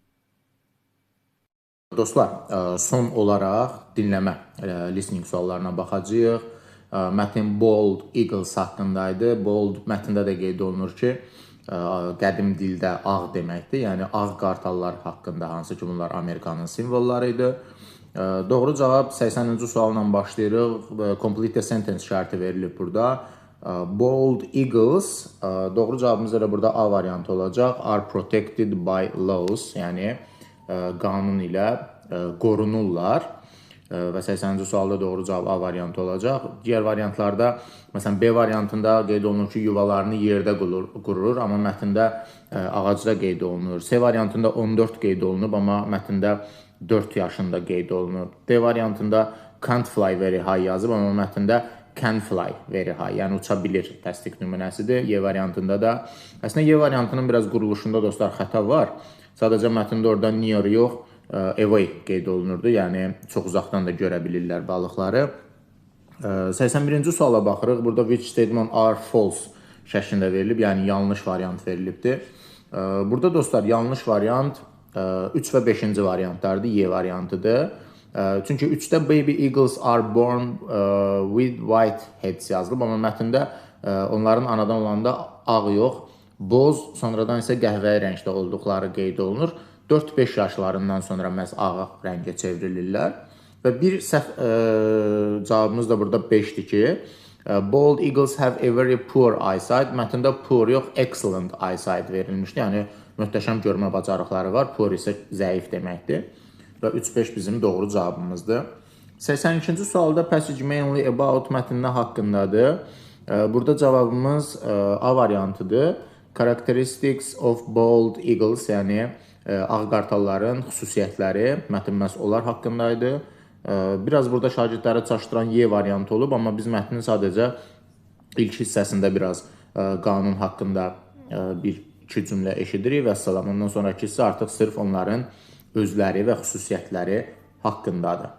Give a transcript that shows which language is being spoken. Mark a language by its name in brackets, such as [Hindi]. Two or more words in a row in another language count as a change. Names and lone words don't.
[Azerbaijani] Dostlar, son olaraq dinləmə listening suallarına baxacağıq. Mətin [English] Bald Eagles [Azerbaijani] haqqındaydı. Bald mətndə də qeyd olunur ki, qədim dildə ağ deməkdir. Yəni, ağ qartallar haqqında, hansı ki, bunlar Amerikanın simvolları idi. Doğru cavab 80-ci sualla başlayırıq. [English] Complete the sentence [Azerbaijani] şərti verilib burada. [English] Bald Eagles, [Azerbaijani] doğru cavabımız da burada A variantı olacaq. [English] Are protected by laws, [Azerbaijani] yəni qanun ilə qorunurlar və 80-ci sualda doğru cavab A variantı olacaq. Digər variantlarda, məsələn, B variantında qeyd olunur ki, yuvalarını yerdə qurur, amma mətndə ağacda qeyd olunur. C variantında 14 qeyd olunub, amma mətndə 4 yaşında qeyd olunub. D variantında [English] can't fly very high [Azerbaijani] yazıb, amma mətndə [English] can fly very high, [Azerbaijani] yəni uça bilir təsdiq nümunəsidir. Y variantında da, əslində Y variantının biraz quruluşunda dostlar xəta var. Sadəcə mətndə orada near yox, away qeyd olunurdu, yəni çox uzaqdan da görə bilirlər balıqları. 81-ci suala baxırıq. Burada [English] which statement are false [Azerbaijani] şəklində verilib, yəni yanlış variant verilibdir. Burada dostlar yanlış variant 3 və 5-ci variantlardır, Y variantıdır. Çünki 3-də [English] baby eagles are born with white heads [Azerbaijani] yazılıb, amma mətndə onların anadan olanda ağ yox, boz, sonradan isə qəhvəyi rəngdə olduqları qeyd olunur. 4-5 yaşlarından sonra məhz ağ rəngə çevrilirlər. Və bir səhv cavabımız da burada 5-dir ki, [English] bald eagles have a very poor eyesight. [Azerbaijani] Mətndə poor yox, [English] excellent eyesight [Azerbaijani] verilmişdi. Yəni, möhtəşəm görmə bacarıqları var. Poor isə zəif deməkdir. Və 3-5 bizim doğru cavabımızdır. 82-ci sualda [English] passage mainly about [Azerbaijani] mətndə haqqındadır. Burada cavabımız A variantıdır. [English] Characteristics of bald eagles, [Azerbaijani] yəni ağ qartalların xüsusiyyətləri, mətn məhz onlar haqqındaydı. Biraz burada şagirdləri çaşdıran Y variantı olub, amma biz mətnin sadəcə ilk hissəsində biraz qanun haqqında bir-iki cümlə eşidirik və salam. Ondan sonraki hissə artıq sırf onların özləri və xüsusiyyətləri haqqındadır.